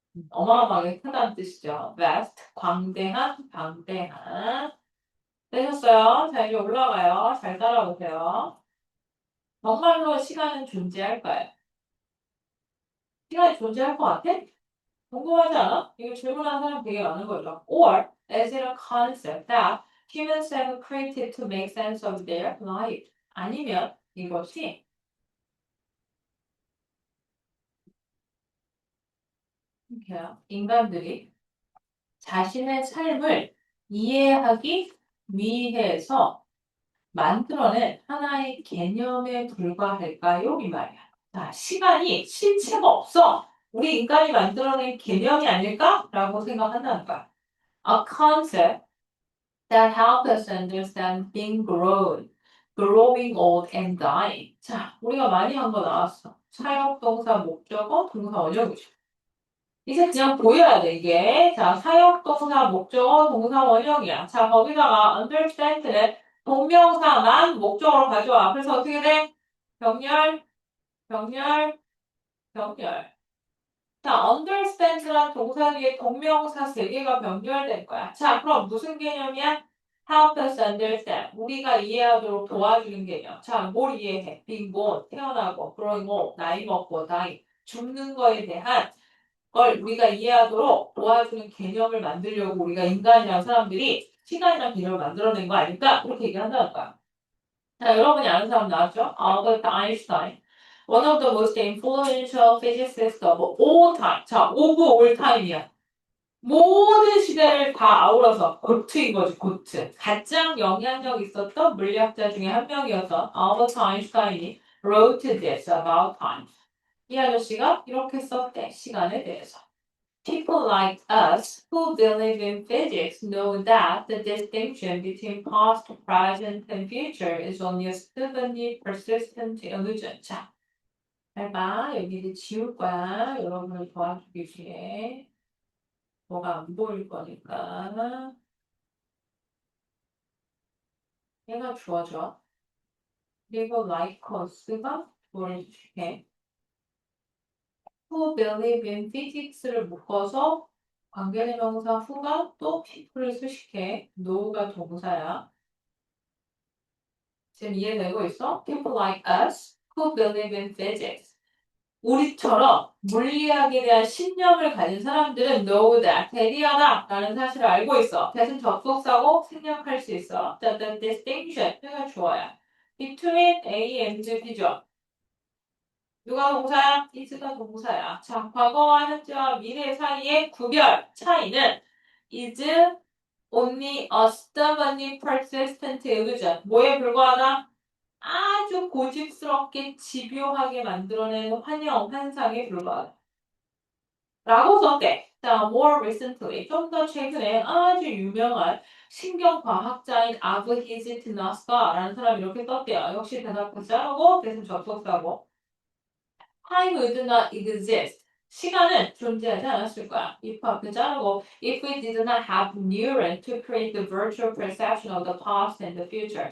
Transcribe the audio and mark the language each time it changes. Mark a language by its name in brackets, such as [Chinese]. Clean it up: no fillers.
[Korean] 어마어마하게 크다는 뜻이죠. vast, 광대한, 방대한. 되셨어요? 자, 이제 올라가요. 잘 따라오세요. 정말로 시간은 존재할까요? 시간이 존재할 것 같아? 궁금하지 않아? 이거 질문하는 사람 되게 많은 거죠. [English] Or is it a concept that humans have created to make sense of their life? [Korean] 아니면 이것이 이렇게요. 인간들이 자신의 삶을 이해하기 위해서 만들어낸 하나의 개념에 불과할까요? 이 말이야. 자, 시간이 실체가 없어. 우리 인간이 만들어낸 개념이 아닐까? 라고 생각한다는 거야. [English] A concept that helps us understand being grown, growing old and dying. [Korean] 자, 우리가 많이 한 거 나왔어. 사역동사, 목적어, 동사, 원형이죠. 이제 그냥 보여야 돼, 이게. 자, 사역동사, 목적어, 동사, 원형이야. 자, 거기다가 understand는 동명사만 목적어로 가져와. 그래서 어떻게 돼? 병렬, 병렬, 병렬. 자, understand란 동사 뒤에 동명사 세 개가 병렬된 거야. 자, 그럼 무슨 개념이야? [English] Help us understand. [Korean] 우리가 이해하도록 도와주는 개념. 자, 뭘 이해해? [English] being born, [Korean] 태어나고, [English] growing old, [Korean] 나이 먹고, dying, 죽는 거에 대한 걸 우리가 이해하도록 도와주는 개념을 만들려고 우리가 인간이랑 사람들이 시간이랑 개념을 만들어낸 거 아닐까? 그렇게 얘기한다는 거야. 자, 여러분이 아는 사람 나왔죠? 알버트 아인슈타인. [English] One of the most influential physicists of all time. [Korean] 자, [English] of all time [Korean] 이야. 모든 시대를 다 아우러서 고트인 거지, 고트. 가장 영향력 있었던 물리학자 중에 한 명이어서 알버트 아인슈타인이 [English] wrote this about time. [Korean] 이 아저씨가 이렇게 썼대, 시간에 대해서. [English] People like us who believe in physics know that the distinction between past, present, and future is only a stubbornly persistent illusion. [Korean] 자, 잘 봐. 여기 이제 지울 거야. 여러분을 도와주기 위해. 뭐가 안 보일 거니까. 얘가 주어져. 그리고 like us가 주어를 해. [English] who believe in physics [Korean] 를 묶어서 관계대명사 who가 또 people을 수식해. know가 동사야. 지금 이해되고 있어? [English] People like us who believe in physics. [Korean] 우리처럼 물리학에 대한 신념을 가진 사람들은 [English] know that, [Korean] 대리하다 라는 사실을 알고 있어. 대신 접속사고 생략할 수 있어. [English] The distinction, [Korean] 내가 주어야. [English] Between A and B [Korean] 죠. 누가 동사야? is가 동사야. 자, 과거와 현재와 미래 사이의 구별, 차이는 [English] is only a stubbornly persistent illusion. [Korean] 뭐에 불과하다? 아주 고집스럽게 집요하게 만들어낸 환상에 불과하다. 라고 썼대. 자, [English] more recently, [Korean] 좀 더 최근에 아주 유명한 신경과학자인 아브히지 트나스카라는 사람이 이렇게 썼대요. 역시 대답하지 않고 대신 접속사고. [English] Time would not exist. [Korean] 시간은 존재하지 않았을 거야. [English] if [Korean] 앞에 자르고 [English] if we did not have neurons to create the virtual perception of the past and the future.